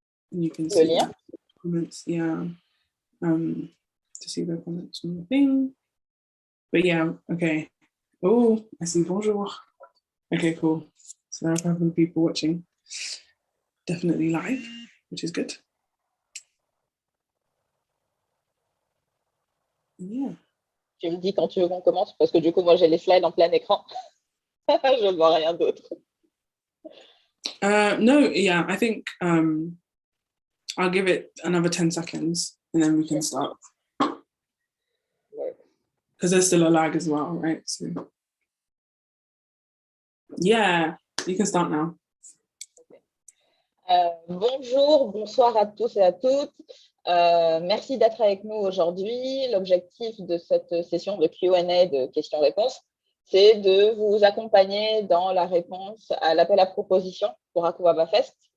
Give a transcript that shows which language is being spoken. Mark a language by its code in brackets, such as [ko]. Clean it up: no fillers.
[en] You can see the comments, yeah. To see the comments on the thing. But yeah, okay. Oh, I see bonjour. Okay, cool. So there are a couple of people watching. Definitely live, which is good. Yeah. [fr] Tu me dis quand tu veux qu'on commence parce que du coup, moi, j'ai les slides en plein écran. Je ne vois rien d'autre. [en] No, yeah, I think I'll give it another 10 seconds and then we can start. Because there's still a lag as well, right? So yeah, you can start now. [fr] Bonjour, bonsoir à tous et à toutes. Merci d'être avec nous aujourd'hui. L'objectif de cette session de Q&A, de questions-réponses, c'est de vous accompagner dans la réponse à l'appel à proposition pour Akwaaba Fest.